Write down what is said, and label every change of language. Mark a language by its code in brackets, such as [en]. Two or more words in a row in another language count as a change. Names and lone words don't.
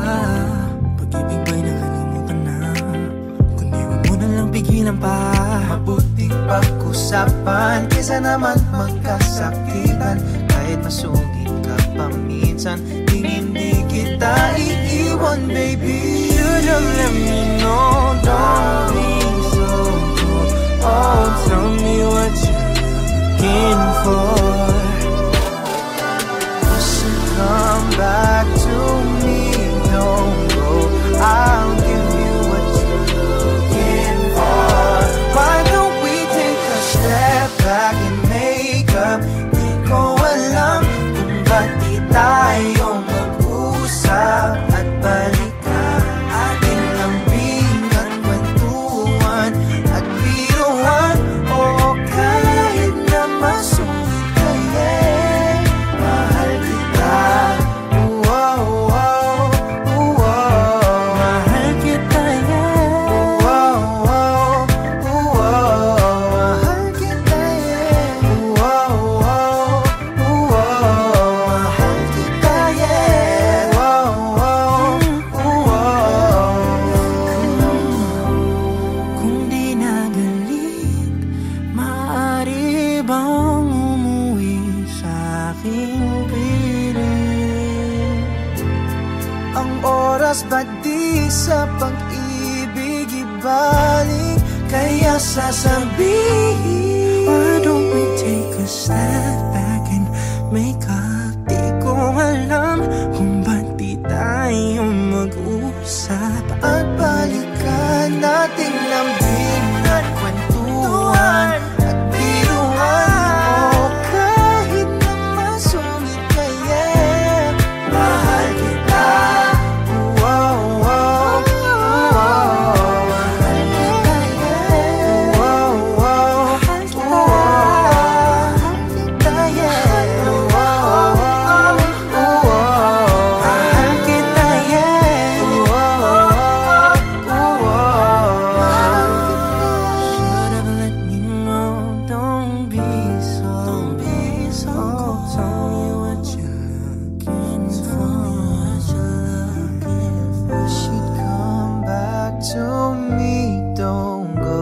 [tl] Pag-ibig ba'y nakalimutan na? Kundi wag mo na lang pigilan pa. Mabuting pag-usapan kaysa naman magkasakitan. Kahit masugid ka pa minsan, di hindi kita iiwan, baby. [en] Should've let me know, don't be so cold. Oh, tell me what you're looking for. You should come back to me, don't go. I'll give you what you're looking for. Why don't we take a step back and make up? [tl] Di ko alam kung ba't di tayo mag-usap at balikan. Ating lambingan, kwentuhan at biruan. O kahit na masungit kaya'y mahal kita. Wow, wow, wow. Mahal kita, yeah. Wow, wow, wow. Mahal kita, yeah. Wow, wow, wow. Mahal kita, yeah. Wow, wow, wow. Kung di nagalit, maaari bang umuwi sa aking piling? Ang oras ba di sa pag-ibig ibalik? Kaya sasabihin, [en] why don't we take a step back and make up? [tl] Di ko alam kung ba't di tayo mag-usap at balikan. Nating lambing at kwentuhan at biruan. O kahit na masungit kaya'y mahal kita. Wow, wow, wow. Mahal kita, yeah. Wow, wow, wow. Mahal kita, yeah. Wow, wow, wow. Mahal kita, yeah. Wow, wow. [en] Should've let me know, don't be so cold. Tell me what you're looking for. You should come back to me, don't go.